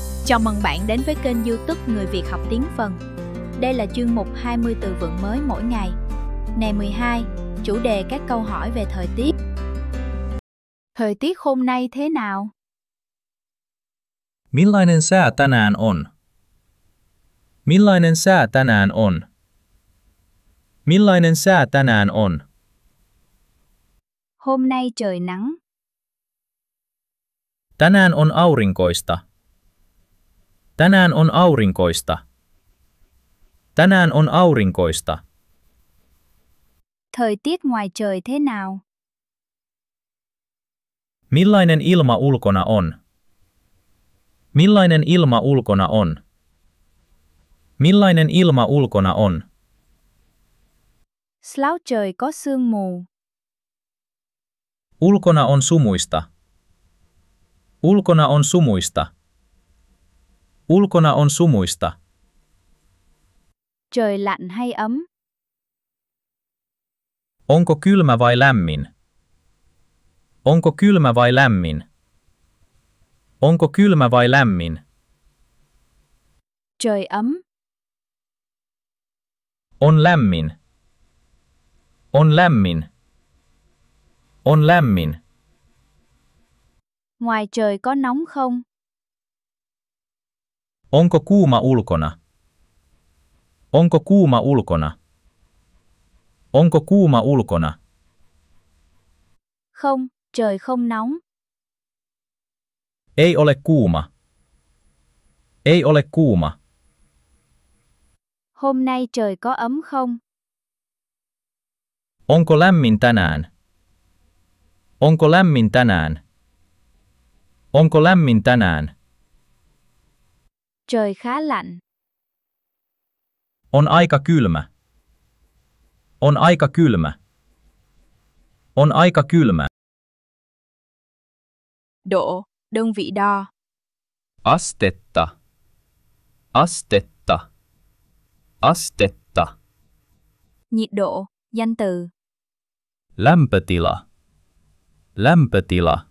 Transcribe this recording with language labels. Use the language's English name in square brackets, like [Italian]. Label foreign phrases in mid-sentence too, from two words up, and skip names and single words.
[Vietnamese] Chào mừng bạn đến với kênh YouTube Người Việt học tiếng Phần. Đây là chuyên mục 20 từ vựng mới mỗi ngày. Ngày 12, chủ đề các câu hỏi về thời tiết. Thời tiết hôm nay thế nào? [Finnish] Millainen sää tänään on? Millainen sää tänään on? Millainen sää tänään on? [Vietnamese] Hôm nay trời nắng. [Finnish] Tänään on aurinkoista. Tänään on aurinkoista. Tänään on aurinkoista. [Vietnamese] Thời tiết ngoài trời thế nào? [Finnish] Millainen ilma ulkona on? Millainen ilma ulkona on? Millainen ilma ulkona on? [Vietnamese] Slouch trời có sương mù. [Finnish] Ulkona on sumuista. Ulkona on sumuista. Ulkona on sumuista. [Vietnamese] Trời lạnh hay ấm? [Finnish] Onko kylmä vai lämmin? Onko kylmä vai lämmin? Onko kylmä vai lämmin? [Vietnamese] Trời ấm. [Finnish] On lämmin. On lämmin. On lämmin. [Vietnamese] Ngoài trời có nóng không? [Finnish] Onko kuuma ulkona? Onko kuuma ulkona? Onko kuuma ulkona? [Vietnamese] Không, trời không nóng. [Finnish] Ei ole kuuma. Ei ole kuuma. [Vietnamese] Hôm nay trời có ấm không? [Finnish] Onko lämmin tänään? Onko lämmin tänään? Onko lämmin tänään? [Vietnamese] Trời khá lạnh. [Finnish] On aika kylmä. On aika kylmä. On aika kylmä. [Vietnamese] Độ, đơn vị đo. [Finnish] Astetta. Astetta. Astetta. [Vietnamese] Nhiệt độ, danh từ. [Finnish] Lämpötila. Lämpötila.